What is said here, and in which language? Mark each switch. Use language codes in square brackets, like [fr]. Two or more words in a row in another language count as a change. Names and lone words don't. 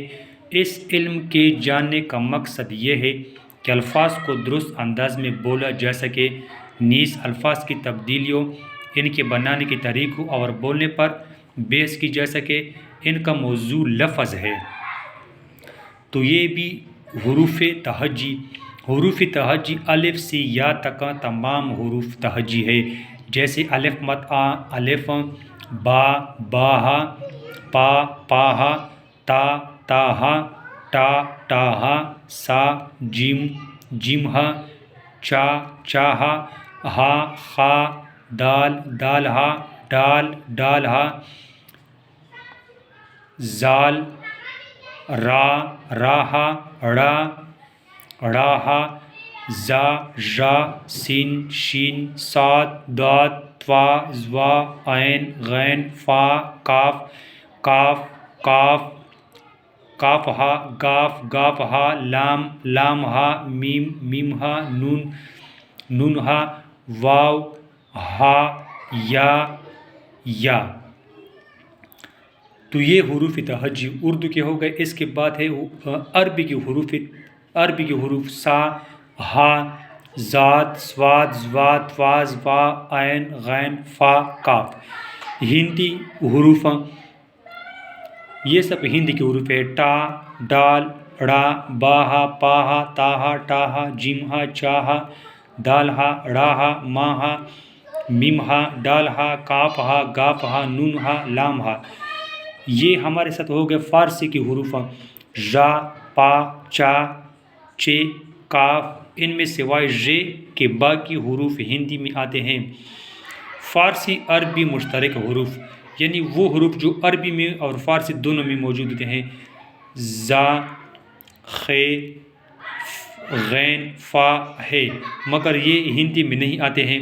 [ur] اس علم کے جاننے کا مقصد یہ ہے کہ الفاظ کو درست انداز میں بولا جا سکے، نیز الفاظ کی تبدیلیوں، ان کے بنانے کی طریقوں اور بولنے پر بحث کی جا سکے۔ ان کا موضوع لفظ ہے۔ تو یہ بھی حروف تہجی۔ حروف تہجی الف سے یا تک تمام حروف تہجی ہے، جیسے الف مد آ، الف، با باہا، پا پاہا، تا تاہا، ٹا ٹاہا، سا جیم جیمہا، چا چاہا، ہا خا، دال دالہا، ڈال ڈالہا، زال را راہا، ڑا ڑاہا، زا ژا، سین شین، صاد داد، طوا ظوا، عین غین، فا کاف کاف قاف کافہا، گاف گافہا، لام لامہا، میم میمہا، نون نونہا، واو ہا، یا۔ تو یہ حروف تہجی اردو کے ہو گئے۔ اس کے بعد ہے عربی کے حروف سا، ہا، زاد، صاد، ظوا، طوا، ظوا، عین غین، فا کاف۔ ہندی حروف، یہ سب ہندی کے حروف ہے۔ ٹا ڈال ڑا باہا، پاہا، تاہا، ٹاہا، جیمہا، چاہا، دالہا، ڑاہا، ماہا، میمہا، ڈالہا، کافہا، گافہا، نونہا، لامہا۔ یہ ہمارے ساتھ ہو گئے فارسی کے حروف، ژا، پا، چا، چے، کاف۔ ان میں سوائے ژ کے باقی حروف ہندی میں آتے ہیں۔ فارسی عربی مشترک حروف، یعنی وہ حروف جو عربی میں اور فارسی دونوں میں موجود ہوتے ہیں، زا، خ، غین، فا ہے، مگر یہ ہندی میں نہیں آتے ہیں۔